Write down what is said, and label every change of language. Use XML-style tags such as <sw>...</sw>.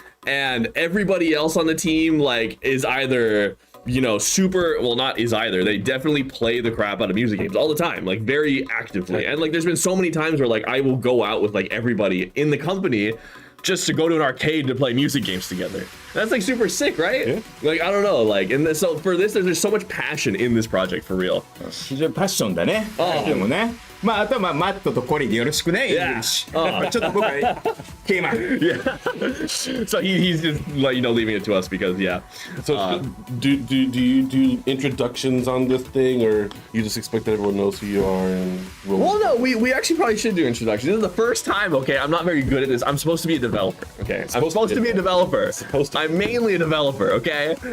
<en>And everybody else on the team like is either, they definitely play the crap out of music games all the time, like very actively. And like there's been so many times where like I will go out with like everybody in the company just to go to an arcade to play music games together. That's like super sick, right? Yeah. Like I don't know, like so for this, there's so much passion in this project for real.</en> <ja>非常にパッションだね。でもね。まああとはマットとコリーでよろしくね。</ja> <en>Yeah.</en> <ja>ちょっと僕はケーマン。</ja> <en>Yeah. So he's just like leaving it to us because So do you do introductions on this thing, or you just expect that everyone knows who you are and Well, no, we actually probably should do introductions. This is the first time, okay? I'm not very good at this. I'm supposed to be a developer, okay? I'm supposed to be a developer. I'm mainly a developer, okay?</en>